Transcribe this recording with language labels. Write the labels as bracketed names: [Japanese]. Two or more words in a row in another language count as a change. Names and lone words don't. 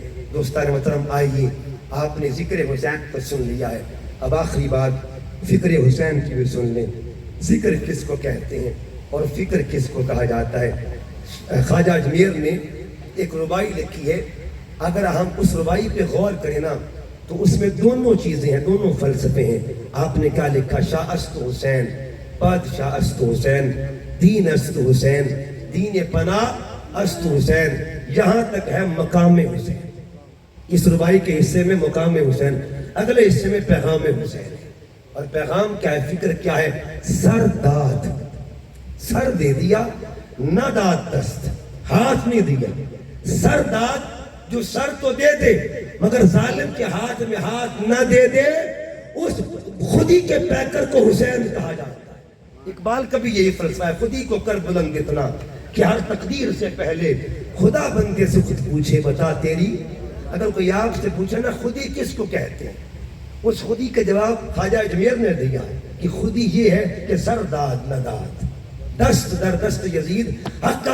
[Urdu] دوستان محترم آئیے، آپ نے ذکر حسین کو سن لیا ہے، اب آخری بات فکر حسین کی بھی سن لیں. ذکر کس کو کہتے ہیں اور فکر کس کو کہا جاتا ہے؟ خواجہ اجمیر نے ایک ربائی لکھی ہے. اگر ہم اس ربائی پہ غور کریں نا تو اس میں دونوں چیزیں ہیں، دونوں فلسفے ہیں. آپ نے کیا لکھا؟ [Persian] شاہ است حسین، بادشاہ است حسین، دین است حسین، دین پناہ است حسین، [Urdu] یہاں تک ہے مقام حسین. اس ربائی کے حصے میں مقام حسین، اگلے حصے میں پیغام حسین. اور پیغام کیا ہے؟ فکر کیا ہے؟ [Persian] سر داد، [Urdu] سر دے دیا، [Persian] نہ داد دست، [Urdu] ہاتھ نہیں دیا. [Persian] سر داد [Urdu] جو سر تو دے دے مگر ظالم کے ہاتھ میں ہاتھ نہ دے دے، اس خودی کے پیکر کو حسین کہا جاتا ہے. اقبال کا بھی یہی فلسفہ ہے، خود ہی کو کر بلند اتنا کہ ہر تقدیر سے پہلے خدا بندے سے خود پوچھے بتا تیری، اگر کوئی آپ سے پوچھے نا خودی کس کو کہتے ہیں، اس خودی کا جواب خواجہ اجمیر نے دیا کہ خودی یہ ہے کہ [Persian] سر داد نداد دست در دست یزید [Urdu] حق کا